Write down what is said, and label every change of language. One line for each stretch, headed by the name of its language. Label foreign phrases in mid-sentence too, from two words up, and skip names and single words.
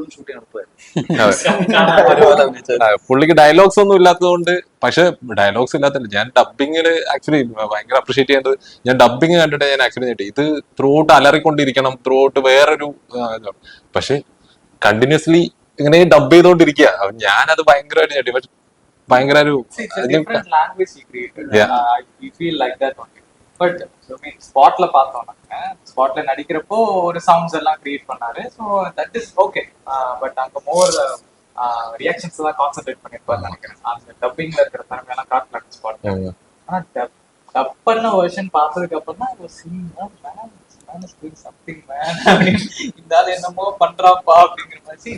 Malayalam: പുള്ളിക്ക് ഡയലോഗ്സ് ഒന്നും ഇല്ലാത്തതുകൊണ്ട്, പക്ഷെ ഡയലോഗ്സ് ഇല്ലാത്തല്ല ഞാൻ ഡബിങ്ങില് ആക്ച്വലി ഭയങ്കര അപ്രീഷിയേറ്റ് ചെയ്യേണ്ടത്. ഞാൻ ഡബിങ് കണ്ടിട്ട് ഞാൻ ആക്ച്വലി ഞെട്ടി. ഇത് ത്രൂ ഔട്ട് അലറിക്കൊണ്ടിരിക്കണം, ത്രൂ ഔട്ട് വേറൊരു പക്ഷെ കണ്ടിന്യൂസ്ലി ഇങ്ങനെ ഡബ് ചെയ്തോണ്ടിരിക്കുക. ഞാനത് ഭയങ്കരമായിട്ട് ഞെട്ടി. പക്ഷെ ഭയങ്കര ഒരു
Tamil: ஸ்பாட்ல பார்த்தோம். ஸ்பாட்ல நடிக்கிறப்போ ஒரு சவுண்ட்ஸ் எல்லாம் கிரியேட் பண்ணாரு.
English: So that is okay.
Tamil: பட் அங்க
English: more reactions
Tamil: தான் கான்சென்ட்ரேட் பண்ணிருப்பாரு நினைக்கிறேன். அந்த டப்பிங்ல இருக்கிற திறமையெல்லாம் காட்டல ஸ்பாட்ல. ஆனா டப் பண்ண வெர்ஷன் பார்த்ததுக்கு அப்புறம் தான்
English: something man
Tamil: இந்த ஆள் என்னமோ பண்றாப்பா அப்படிங்கிற மாதிரி.